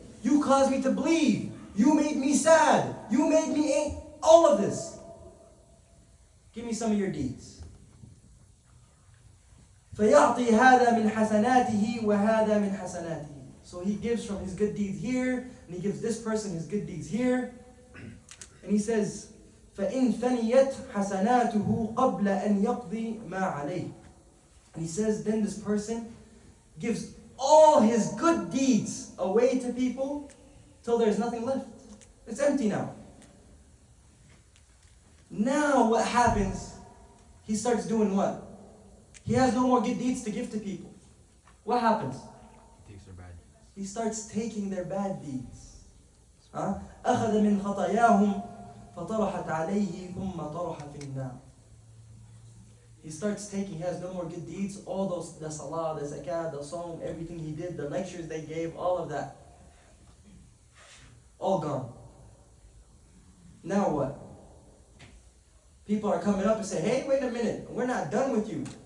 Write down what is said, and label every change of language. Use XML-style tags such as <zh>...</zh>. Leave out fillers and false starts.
<en>You caused me to bleed. You made me sad. You made me all of this. Give me some of your deeds.</en> <ar>فَيَعْطِي هَذَا مِنْ حَسَنَاتِهِ وَهَذَا مِنْ حَسَنَاتِهِ.</ar> <en>So he gives from his good deeds here, and he gives this person his good deeds here. And he says,</en> <ar>فَإِنْ فَنِيَتْ حَسَنَاتُهُ قَبْلَ أَنْ يَقْضِي مَا عَلَيْهِ.</ar> <en>And he says, then this person gives all his good deeds away to people till there's nothing left. It's empty now. Now what happens? He starts doing what? He has no more good deeds to give to people. What happens? He takes their bad deeds. He starts taking their bad deeds.</en> <ar>أخذ من خطاياهم فطرحت عليه ثم طرح في النار.</ar> <en>He starts taking, he has no more good deeds, all those, the salah, the zakat, the sawm, everything he did, the lectures they gave, all of that. All gone. Now what? People are coming up and say, hey, wait a minute, we're not done with you.</en>